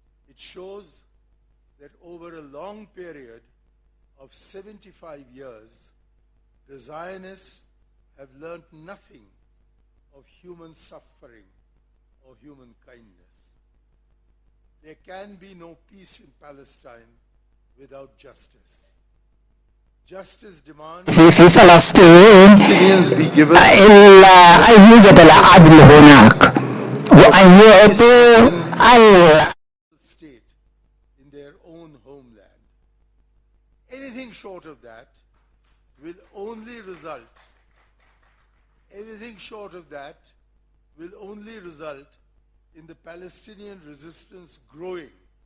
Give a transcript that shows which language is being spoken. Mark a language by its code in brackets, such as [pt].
[en] It shows that over a long period of 75 years, the Zionists have learned nothing of human suffering or human kindness. There can be no peace in Palestine without justice. Justice demands [ar] في فلسطين [en] Palestinians be given [ar] إلا أن يوجد العدل هناك وأن يعطوا [en] state in their own homeland. Anything short of that will only result in the Palestinian resistance growing.